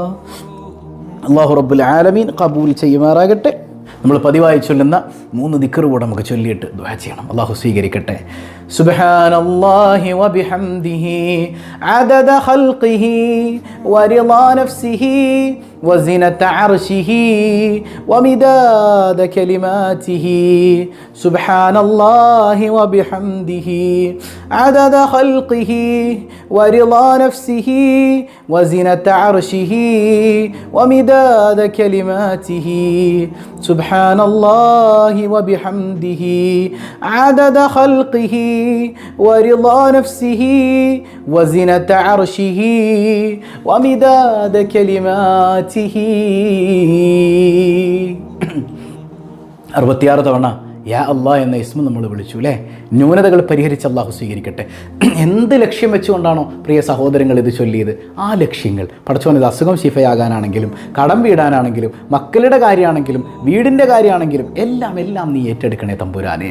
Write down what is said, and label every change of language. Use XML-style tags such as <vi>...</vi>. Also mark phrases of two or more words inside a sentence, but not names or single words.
<ar>الله رب العالمين</ar> <ml>ഖബൂൽ ചെയ്യുമാറാകട്ടെ. നമ്മൾ പതിവായി ചൊല്ലുന്ന 3 ദിക്ർ കൂടെ നമുക്ക് ചൊല്ലിയിട്ട് ദുആ ചെയ്യണം. അല്ലാഹു സ്വീകരിക്കട്ടെ.</ml> <ar>سبحان الله وبحمده عدد خلقه ورضا نفسه وزنة عرشه ومداد كلماته سبحان الله وبحمده عدد خلقه ورضا نفسه وزنة عرشه ومداد كلماته سبحان الله وبحمده عدد خلقه ورضا نفسه وزنة عرشه ومداد كلماته</ar> <ml>66 തവണ</ml> <ar>يا الله</ar> <ml>എന്ന ഇസ്മ നമ്മൾ വിളിച്ചു അല്ലേ? ന്യൂനതകൾ പരിഹരിച്ച് അല്ലാഹു സ്വീകരിക്കട്ടെ. എന്ത് ലക്ഷ്യം വെച്ചുകൊണ്ടാണോ പ്രിയ സഹോദരങ്ങൾ ഇത് ചൊല്ലിയത്, ആ ലക്ഷ്യങ്ങൾ പടച്ചോനത് അസുഖം ശിഫയാകാനാണെങ്കിലും കടം വീടാനാണെങ്കിലും മക്കളുടെ കാര്യമാണെങ്കിലും വീടിൻ്റെ കാര്യമാണെങ്കിലും എല്ലാം നീ ഏറ്റെടുക്കണേ തമ്പുരാനെ.</ml>